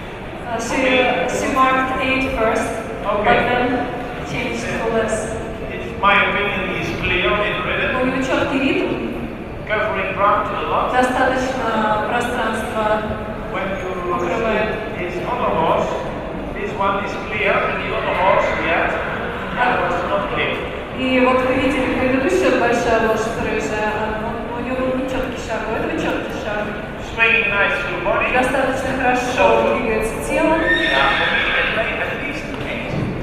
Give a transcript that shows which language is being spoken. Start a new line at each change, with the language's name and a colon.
English: She marked 8 first, but then changed to less. In my opinion, is clear in
Russian: У
English: rhythm,
Russian: него четкий ритм,
English: covering ground a lot.
Russian: достаточно пространства.
English: When you see his other horse, this one is clear, and the other horse, yeah, that was not clear.
Russian: И вот вы видели предыдущая большая лошадь рыжая, у него был нечеткий шаг, у этого четкий шаг.
English: Swinging nice through body.
Russian: Достаточно хорошо двигается телом.
English: Yeah, for me, it made at least 8.